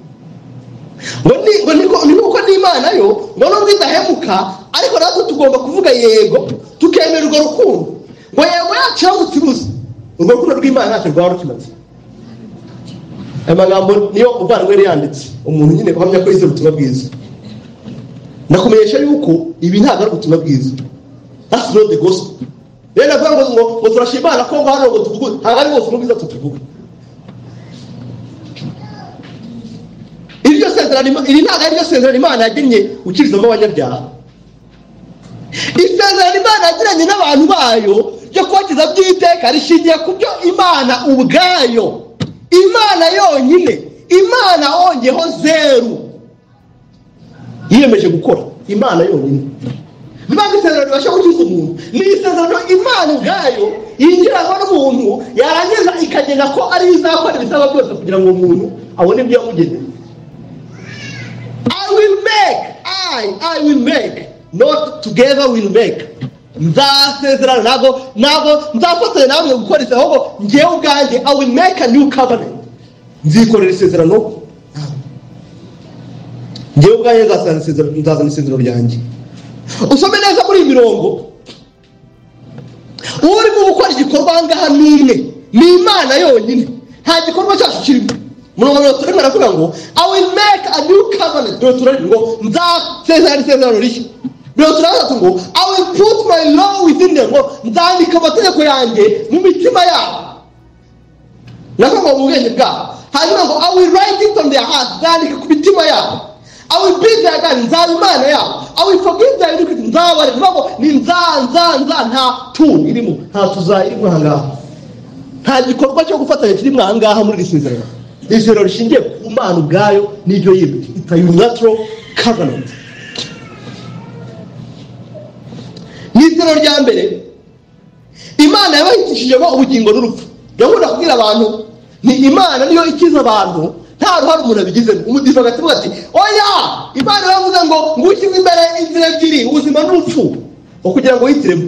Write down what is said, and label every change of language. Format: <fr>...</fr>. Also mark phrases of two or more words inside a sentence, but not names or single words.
<rw>ngo nuko n'Imana yo ngo nubwo idahemuka ariko natwe tugomba kuvuga yego tukemera urwo rukundo, ngo yego yacu yamutse ubuze urwo rukundo rw'Imana ntacyo rwaba rukimaze. Aya magambo niyo uvandimwe yanditse, umuntu nyine uhamya ko yize ubutumwa bwiza. Nakumenyesha yuko ibi ntabwo ari ubutumwa bwiza,</rw> <en>that's not the gospel.</en> <rw>Rero navuga ngo turashima Imana ko hano ngo tuvuge ntabwo ari ubutumwa bwiza tuvuga. Iryo sezerano iri ntabwo ari ryo sezerano Imana yagennye ukirizamo abanyabyaha. Isezerano Imana yagiranye n'abantu bayo ryo kubakiza by'iteka rishingiye ku byo Imana ubwayo, Imana yonyine, Imana ongeho zeru yiyemeje gukora, Imana yonyine. Niba isezerano ribasha gukiza umuntu, ni isezerano Imana ubwayo yinjiramo n'umuntu yarangiza ikagena ko ari izakora ibisaba byose kugira ngo umuntu abone ibyo yamugeneye.</rw> <en>I will make, not together will make.</en> <rw>Nzasezerana ntabwo nzafatanya namwe gukora isezerano, ahubwo ngewe ubwanjye</rw> <en>I will make a new covenant.</en> <rw>Nzikorera isezerano, ngewe ubwanjye nzazana isezerano ryanjye. Usome neza muri mirongo, urimo gukora igikorwa ngaha n'umwe ni Imana yonyine, nta gikorwa cyacu kirimo. Murongo turimo aravuga ngo</rw> <en>I will make a new covenant.</en> <rw>Turari ngo nzasezerana isezerano rishya. Turari ngo</rw> <en>I will put my law within them.</en> <rw>Ngo nzandika amategeko yanjye mu mitima yabo. Nako mu bwenge bwabo. Hanyuma ngo</rw> <en>I will write it on their hearts.</en> <rw>Nzandika ku mitima yabo.</rw> <en>I will be their God.</en> <rw>Nzaba Imana yabo.</rw> <en>I will forgive their iniquity.</en> <rw>Nzabare. Ngo ni nza nta tu irimo, nta tuzayirimo hangaha. Nta gikorwa cyo gufatanya kirimo hangaha muri isezerano. Isezerano rishingiye ku Mana ubwayo n'ibyo yibye.</rw> <en>It's a unilateral covenant.</en> <rw>N'isezerano rya mbere Imana yabahitishijemo ubugingo n'urupfu. Ndabona kubwira abantu ni Imana niyo ikiza abantu, nta ruhare umuntu abigizemo. Umudiva agativuga ati oya, Imana yavuze ngo ngukize imbere inzira ebyiri, ubuzima n'urupfu, kugira ngo yitiremo.</rw>